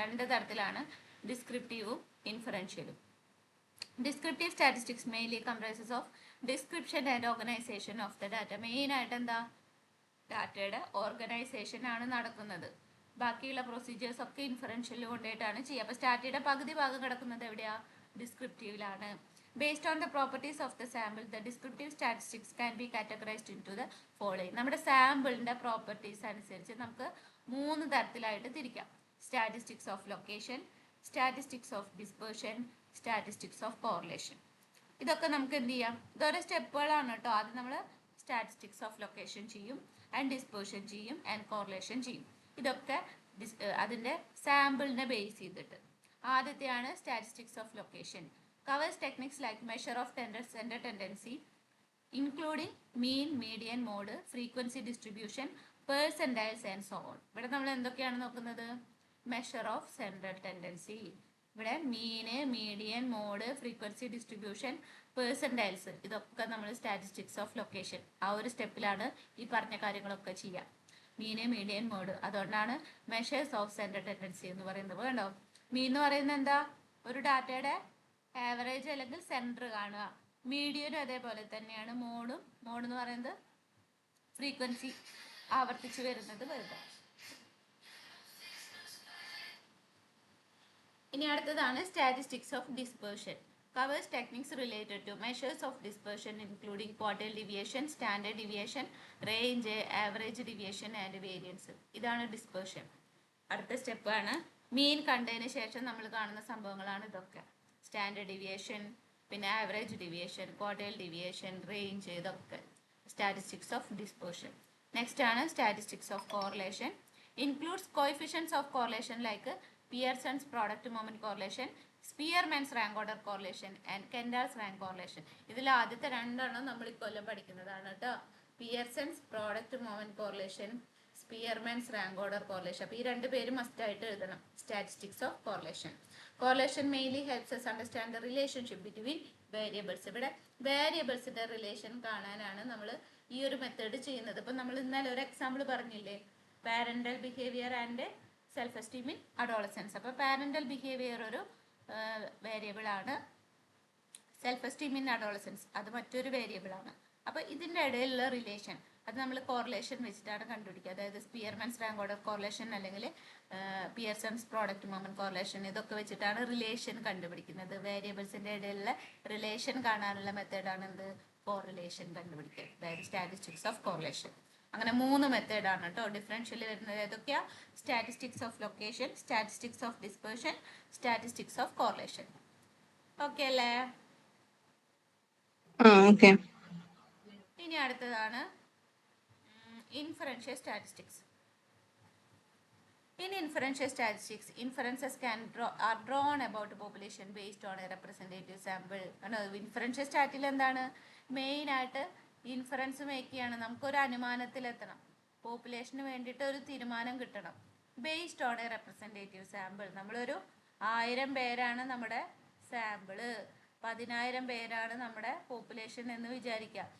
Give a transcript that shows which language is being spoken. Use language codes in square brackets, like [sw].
[ml] രണ്ട് തരത്തിലാണ്, ഡിസ്ക്രിപ്റ്റീവും ഇൻഫറൻഷ്യലും. [en] Descriptive statistics mainly comprises of description and organisation of the data. [ml] Main ആയിട്ട് എന്താ, ഡാറ്റയുടെ ഓർഗനൈസേഷൻ ആണ് നടക്കുന്നത്. ബാക്കിയുള്ള പ്രൊസീജിയേഴ്സ് ഒക്കെ ഇൻഫറൻഷ്യലിൽ കൊണ്ടുപോയിട്ടാണ് ചെയ്യുക. അപ്പോൾ സ്റ്റാറ്റിയുടെ പകുതി ഭാഗം കിടക്കുന്നത് എവിടെയാ, ഡിസ്ക്രിപ്റ്റീവിലാണ്. [en] Based on the properties of the sample, the descriptive statistics can be categorized into the following. [ml] നമ്മുടെ സാമ്പിളിന്റെ പ്രോപ്പർട്ടീസ് അനുസരിച്ച് നമുക്ക് 3 തരത്തിലായിട്ട് തിരിക്കാം. [en] Statistics of location, statistics of dispersion, statistics of correlation. [ml] ഇതൊക്കെ നമുക്ക് എന്ത് ചെയ്യാം, ഇതോരോ സ്റ്റെപ്പുകളാണ് കേട്ടോ. ആദ്യം നമ്മൾ സ്റ്റാറ്റിസ്റ്റിക്സ് ഓഫ് ലൊക്കേഷൻ ചെയ്യും, ആൻഡ് ഡിസ്പേർഷൻ ചെയ്യും, ആൻഡ് കോറിലേഷൻ ചെയ്യും. ഇതൊക്കെ അതിന്റെ സാമ്പിളിനെ ബേസ് ചെയ്തിട്ട്. ആദ്യത്തെയാണ് statistics of location. [en] Covers techniques like measure of center tendency, including mean, median, mode, frequency distribution, percentiles and so on. [ml] ഇവിടെ നമ്മൾ എന്തൊക്കെയാണ് നോക്കുന്നത്, മെഷർ ഓഫ് സെൻട്രൽ ടെൻഡൻസി. ഇവിടെ മീന്, മീഡിയൻ, മോഡ്, ഫ്രീക്വൻസി ഡിസ്ട്രിബ്യൂഷൻ, പെർസെൻറ്റൈൽസ്, ഇതൊക്കെ നമ്മൾ സ്റ്റാറ്റിസ്റ്റിക്സ് ഓഫ് ലൊക്കേഷൻ ആ ഒരു സ്റ്റെപ്പിലാണ് ഈ പറഞ്ഞ കാര്യങ്ങളൊക്കെ ചെയ്യുക. മീന്, മീഡിയൻ, മോഡ്. അതുകൊണ്ടാണ് മെഷേഴ്സ് ഓഫ് സെൻട്രൽ ടെൻഡൻസി എന്ന് പറയുന്നത്. കണ്ടോ, മീൻ എന്ന് പറയുന്നത് എന്താ, ഒരു ഡാറ്റയുടെ ആവറേജ് അല്ലെങ്കിൽ സെൻറ്റർ കാണുക. മീഡിയനും അതേപോലെ തന്നെയാണ്. മോഡ് എന്ന് പറയുന്നത് ഫ്രീക്വൻസി ആവർത്തിച്ച് വരുന്നത് വരുക. ഇനി അടുത്തതാണ് statistics of dispersion. [en] Covers techniques related to measures of dispersion including quartile deviation, standard deviation, range, average deviation and variance. [ml] ഇതാണ് ഡിസ്പേർഷൻ. അടുത്ത സ്റ്റെപ്പാണ് മീൻ കണ്ടതിന് ശേഷം നമ്മൾ കാണുന്ന സംഭവങ്ങളാണ് ഇതൊക്കെ. സ്റ്റാൻഡേർഡ് ഡിവിയേഷൻ, പിന്നെ average deviation, quartile deviation, range, ഇതൊക്കെ സ്റ്റാറ്റിസ്റ്റിക്സ് ഓഫ് ഡിസ്പേർഷൻ. [en] Next ആണ് statistics of correlation. Includes coefficients of correlation like Pearson's product moment correlation, Spearman's rank order correlation and Kendall's rank correlation. [ml] ഇതിൽ ആദ്യത്തെ രണ്ടെണ്ണം നമ്മൾ ഇക്കൊല്ലം പഠിക്കുന്നതാണ് കേട്ടോ. പിയർസൺസ് product moment correlation, Spearman's rank order correlation. അപ്പോൾ ഈ രണ്ട് പേരും മസ്റ്റ് ആയിട്ട് എഴുതണം. [en] Statistics of correlation. Correlation mainly helps us understand the relationship between variables. [ml] ഇവിടെ വേരിയബിൾസിന്റെ റിലേഷൻ കാണാനാണ് നമ്മൾ ഈ ഒരു മെത്തേഡ് ചെയ്യുന്നത്. ഇപ്പം നമ്മൾ ഇന്നലെ ഒരു എക്സാമ്പിൾ പറഞ്ഞില്ലേ, [en] Parental behaviour and self esteem in adolescence. [ml] അപ്പോൾ പാരന്റൽ ബിഹേവിയർ ഒരു വേരിയബിൾ ആണ്, സെൽഫ് എസ്റ്റീം ഇൻ അഡോളസൻസ് അത് മറ്റൊരു വേരിയബിൾ ആണ്. അപ്പോൾ ഇതിൻ്റെ ഇടയിലുള്ള റിലേഷൻ അത് നമ്മൾ കോറിലേഷൻ വെച്ചിട്ടാണ് കണ്ടുപിടിക്കുക. അതായത് സ്പിയർമാൻസ് റാങ്ക് ഓർഡർ കോറിലേഷൻ അല്ലെങ്കിൽ പിയർസൺസ് പ്രോഡക്റ്റ് മൊമെന്റ് കോറിലേഷൻ, ഇതൊക്കെ വെച്ചിട്ടാണ് റിലേഷൻ കണ്ടുപിടിക്കുന്നത്. വേരിയബിൾസിന്റെ ഇടയിലുള്ള റിലേഷൻ കാണാനുള്ള മെത്തേഡാണ് എന്ത്, കോറിലേഷൻ കണ്ടുപിടിക്കുക, അതായത് സ്റ്റാറ്റിസ്റ്റിക്സ് ഓഫ് കോറിലേഷൻ. അങ്ങനെ 3 മെത്തേഡാണ് കേട്ടോ ഡിഫറൻഷ്യൽ വരുന്നത്. ഏതൊക്കെയാ? [en] Statistics of location, statistics of dispersion, statistics of correlation. [ml] Okay അല്ലേ? [en] Okay. [ml] ഇനി അടുത്തതാണ് inferential statistics. [en] In inferential statistics, inferences are drawn about a population based on a representative sample. [ml] Inferential സ്റ്റാറ്റിൽ എന്താണ് main ആയിട്ട് ഇൻഫറൻസ് മേക്ക് ചെയ്യാണ്, നമുക്കൊരു അനുമാനത്തിലെത്തണം, population വേണ്ടിയിട്ട് ഒരു തീരുമാനം കിട്ടണം. [en] Based on a representative sample. [ml] നമ്മളൊരു 1000 പേരാണ് നമ്മുടെ സാമ്പിള്, 10,000 പേരാണ് നമ്മുടെ പോപ്പുലേഷൻ എന്ന് വിചാരിക്കുക.